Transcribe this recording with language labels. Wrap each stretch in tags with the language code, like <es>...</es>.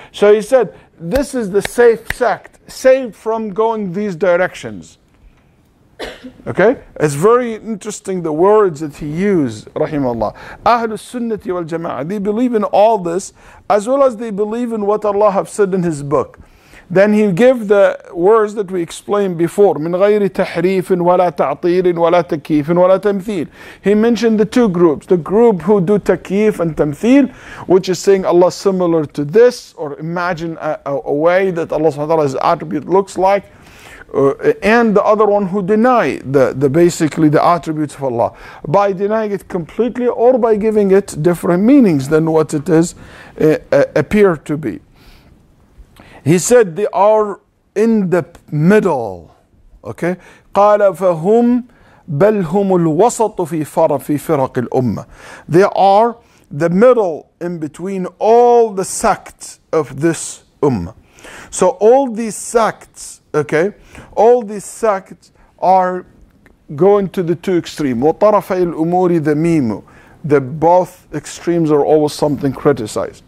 <en>So he said, this is the safe sect, safe from going these directions. Okay? It's very interesting the words that he used, rahimahullah. Ahlus Sunnati wal Jama'ah, they believe in all this, as well as they believe in what Allah have said in His book. Then he gave the words that we explained before.</en> <ar>من غير تحريف ولا تعطيل ولا تكييف ولا تمثيل.</ar> <en>He mentioned the two groups. The group who do takyif and tamthil, which is saying Allah similar to this, or imagine a way that Allah subhanahu wa ta'ala's attribute looks like. And the other one who deny basically the attributes of Allah by denying it completely, or by giving it different meanings than what it is appear to be. He said they are in the middle. Okay?</en> <ar>قال فهم بل هم الوسط في فرق الأمة.</ar> <en>They are the middle in between all the sects of this ummah. So all these sects, okay, all these sects are going to the two extremes.</en> <ar>وطرفي الأمور ذميم.</ar> <en>The both extremes are always something criticized.</en>